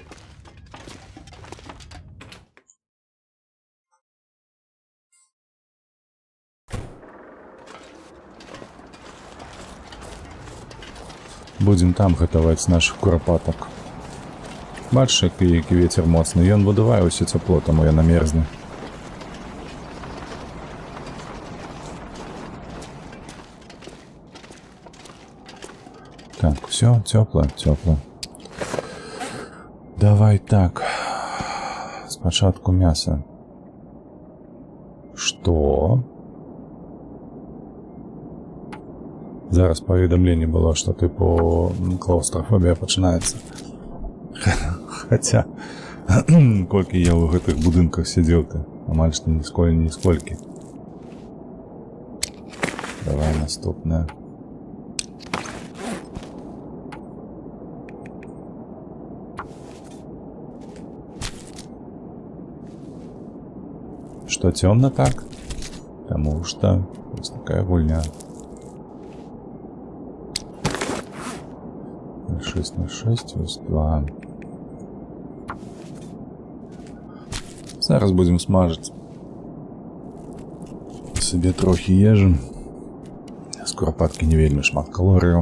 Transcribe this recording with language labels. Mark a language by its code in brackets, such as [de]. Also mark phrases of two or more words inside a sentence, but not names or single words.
[be] Будзем там гатаваць нашых курапатак. Бачыш, які вецер моцны. Ён выдувае ўсё цяпло, таму яна мерзне. [uk] Так, все, тепло. Давай так. Спочатку мясо. [ru] Что? [be] Зараз паведамленне было, что типу клаустрофобія пачынаецца. Хотя, колькі я ў гэтых будынках сидзеў-то, амаль што нисколькі. Давай наступное. [ru] Что темно так? Потому что вот такая гульня. 6/6, [uk] ось 2. [be] Зараз будем смажить себе трохи ежи. З куропатки не вельмі шмат калорыяў.